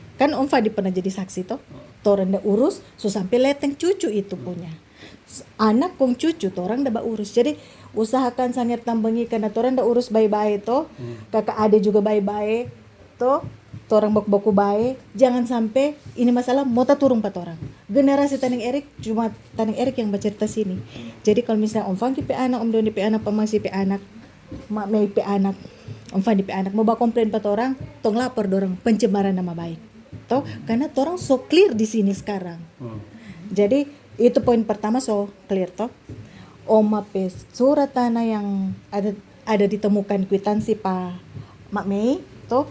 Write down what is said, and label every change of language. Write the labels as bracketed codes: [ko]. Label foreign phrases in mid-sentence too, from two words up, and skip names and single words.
[xmm] kan Om Fadi pernah jadi saksi toh orang dah urus so sampai leteng cucu itu punya anak kong cucu orang dah urus jadi usahakan sanyar tambangi karena orang dah urus baik-baik toh kakak ade juga baik-baik toh orang baku-baku baik jangan sampai ini masalah mau turun pat orang generasi Taneng Erik cuma Taneng Erik yang bercerita sini jadi kalau misalnya Om Fangki pe anak Om Doni pe anak Pemasi pe anak Mak Mei pe anak Om Fandi pe anak mau komplain pat orang tong lapor dorang pencemaran nama baik toh karena orang so clear di sini sekarang jadi itu poin pertama so clear toh Oma pe surat tanah yang ada ditemukan kwitansi Pak Mak Mei toh